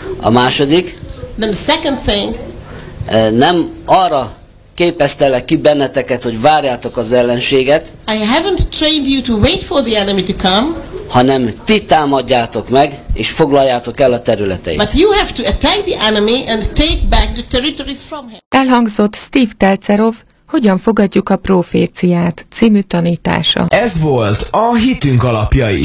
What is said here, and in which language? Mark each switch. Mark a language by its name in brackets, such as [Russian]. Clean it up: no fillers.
[Hungarian] A második. [English] Then the second thing. [Hungarian] Nem arra képeztelek ki benneteket, hogy várjátok az ellenséget. [English] I haven't trained you to wait for the enemy to come. [Hungarian] Hanem ti támadjátok meg és foglaljátok el a területeit. [English] But you have to attack the enemy and take back the territories from him. [Hungarian] Elhangzott Steve Telcerov, hogyan fogadjuk a proféciát című tanítása. Ez volt a Hitünk alapjai.